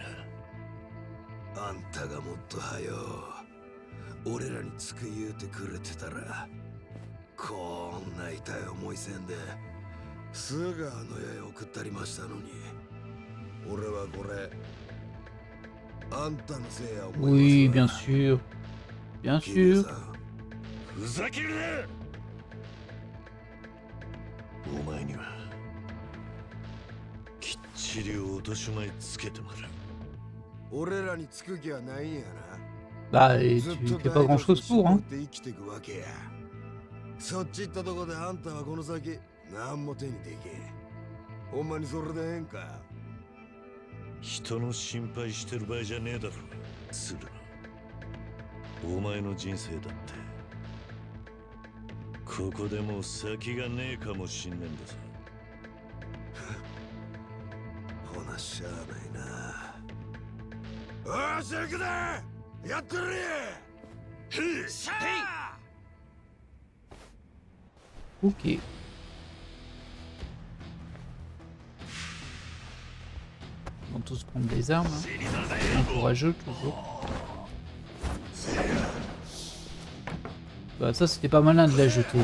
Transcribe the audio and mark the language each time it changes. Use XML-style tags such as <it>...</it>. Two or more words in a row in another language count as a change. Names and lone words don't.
<ja>あんたがもっとはよ俺らにつく言うてくれてたらこんな痛い思いせんですぐあの世へ送ったりましたのに。俺はこれあんたのせいや思いますわ。</ja> <fr>Oui, bien sûr. Bien sûr.</fr> <ja>ふざけるな。お前にはきっちり落とし前つけてもらう。俺らにつく気はないんやな。</ja> <fr>Bah, et tu fais pas grand chose pour, hein.</fr> <ja>生きていくわけや。そっち行ったとこであんたはこの先何も手にできん。ほんまにそれでええんか。人の心配してる場合じゃねえだろ、鶴野。お前の人生だってここでもう先がねえかもしんねえんだぞ。ほなしゃあないな。よし行くでやってるれ。しゃあ</ja> <fr>Ok. Ils vont tous prendre des armes. Hein. Courageux toujours. Bah ça c'était pas malin de la jeter.</fr>